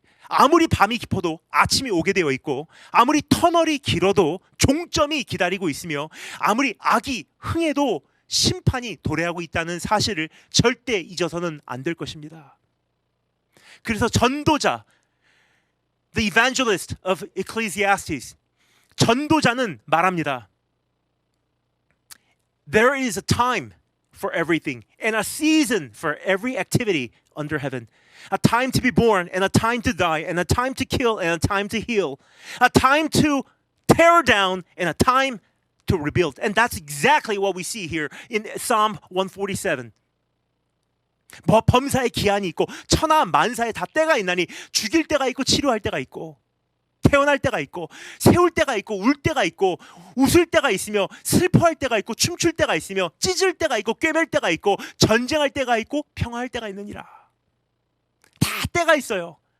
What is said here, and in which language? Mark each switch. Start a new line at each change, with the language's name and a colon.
Korean: 아무리 밤이 깊어도 아침이 오게 되어 있고, 아무리 터널이 길어도 종점이 기다리고 있으며, 아무리 악이 흥해도 심판이 도래하고 있다는 사실을 절대 잊어서는 안 될 것입니다. 그래서 전도자,
English: the evangelist of Ecclesiastes,
Korean: 전도자는 말합니다.
English: There is a time for everything and a season for every activity under heaven. A time to be born and a time to die and a time to kill and a time to heal. A time to tear down and a time to rebuild. And that's exactly what we see here in Psalm 147.
Korean: 범사의 기한이 있고 천하 만사에 다 때가 있나니 죽일 때가 있고 치료할 때가 있고 태어날 때가 있고 세울 때가 있고 울 때가 있고 웃을 때가 있으며 슬퍼할 때가 있고 춤출 때가 있으며 찢을 때가 있고 꿰맬 때가 있고 전쟁할 때가 있고 평화할 때가 있느니라. 다 때가 있어요.